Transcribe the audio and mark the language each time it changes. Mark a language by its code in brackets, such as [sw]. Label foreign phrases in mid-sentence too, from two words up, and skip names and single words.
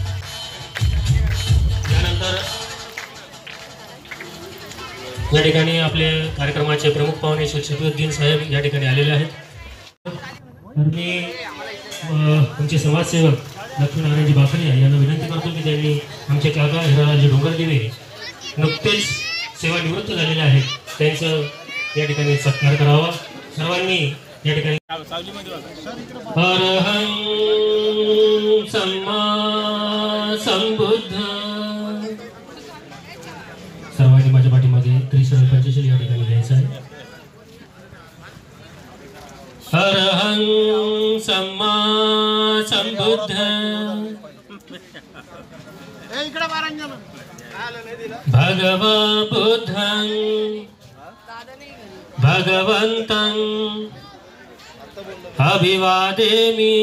[mr] त्यानंतर या ठिकाणी आपले कार्यक्रमाचे प्रमुख पाहुणे श्री शफीउद्दीन साहेब या ठिकाणी आलेले आहेत। मी आमचे समाजसेवक लक्ष्मीनारायणजी बाखरिया यांना विनंती करतो की त्यांनी आमचे काका हिरालालजी डोंगरदेवे नुकतेच सेवानिवृत्त झालेले आहेत, त्यांचं या ठिकाणी सत्कार करावा। सर्वांनी या ठिकाणी [pi] अरहं सम्मा संबुद्ध। [mr] सर्वांनी माझ्या पाठीमध्ये त्रिशूल पंचशील या ठिकाणी घ्यायचं आहे। [pi] अरहं सम्मा संबुद्ध भगवा बुद्धं भगवन्तं अभिवादेमि।